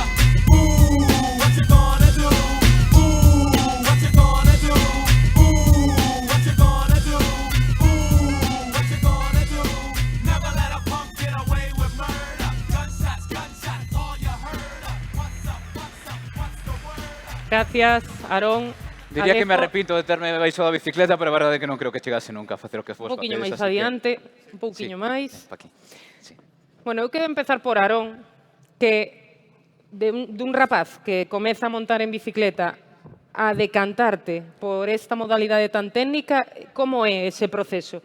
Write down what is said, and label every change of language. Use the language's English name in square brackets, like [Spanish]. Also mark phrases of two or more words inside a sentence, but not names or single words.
[English] Ooh, what you gonna do? Ooh, what you gonna do? Ooh, what you gonna do? Ooh, what you gonna do? Never let a punk get away with murder. Gunshots, gunshots, all you heard of. What's up, what's the word up? [Galician] Gracias, Aarón. Diría que me Alejo, arrepinto de terme baixado a bicicleta, pero a verdade é que non creo que chegase nunca a facer o que vos un pouquiño facedes, máis así que- adiante, un pouquiño máis. Pa aquí. Bueno, eu quero empezar por Aarón, que dun rapaz que comeza a montar en bicicleta a decantarte por esta modalidade tan técnica, como é ese proceso?